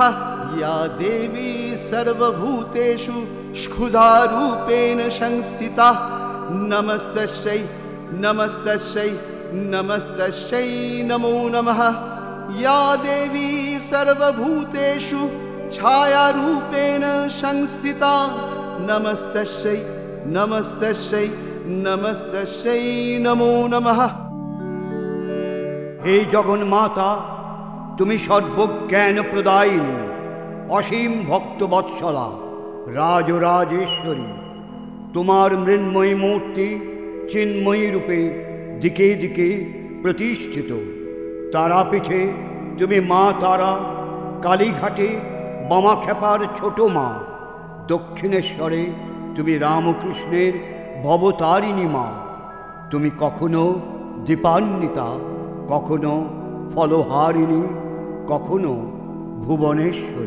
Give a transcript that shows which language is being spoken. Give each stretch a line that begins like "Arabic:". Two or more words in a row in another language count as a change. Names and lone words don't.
Sanskrit: या देवी सर्वभूतेषु क्षुधारूपेण संस्थिता नमस्तस्यै नमस्तस्यै नमस्तस्यै नमो नमः। या देवी सर्वभूतेषु छायारूपेण संस्थिता नमस्तस्यै नमस्तस्यै नमस्तस्यै नमो नमः।
Bangla: হে জগন্মাতা, তুমি সর্বজ্ঞান প্রদায়িনী, অসীম ভক্তবৎসলা, রাজরাজেশ্বরী। তোমার মৃন্ময়ী মূর্তি চিন্ময়ী রূপে দিকে দিকে প্রতিষ্ঠিত। তারাপীঠে তুমি মা তারা, কালীঘাটে বামাখ্যাপার ছোট মা, দক্ষিণেশ্বরে তুমি রামকৃষ্ণের ভবতারিণী মা। তুমি কখনো দীপান্বিতা, কখনো ফলহারিণী, কখনো ভুবনেশ্বরী।